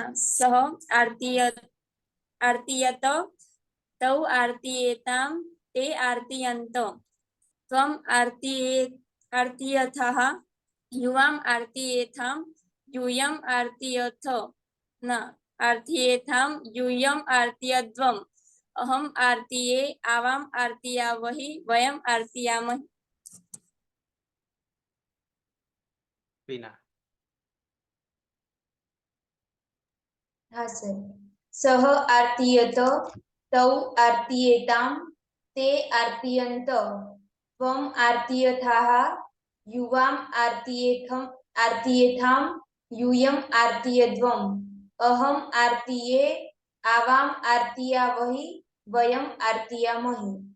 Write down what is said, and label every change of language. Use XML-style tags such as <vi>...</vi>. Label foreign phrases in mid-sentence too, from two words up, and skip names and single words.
<sa>सः आर्तियत तौ आर्तियेताम् ते आर्तियन्त त्वम् आर्तियथः युवाम् आर्तियेथाम् यूयम् आर्तियथ ना आर्तियेथाम् यूयम् आर्तियध्वम् अहम् आर्तिये आवाम् आर्तियावहि वयम् आर्तियामहि.</sa> <gu>વિના?</gu> <hi>हाँ सर.</hi> <sa>सह आर्तियत तौ आर्तियेताम ते आर्तियंत त्वम आर्तियथाः युवाम आर्तियेथाम यूयम आर्तियद्वम अहम आर्तिये आवाम आर्तियावहि वयम आर्तियामहि.</sa>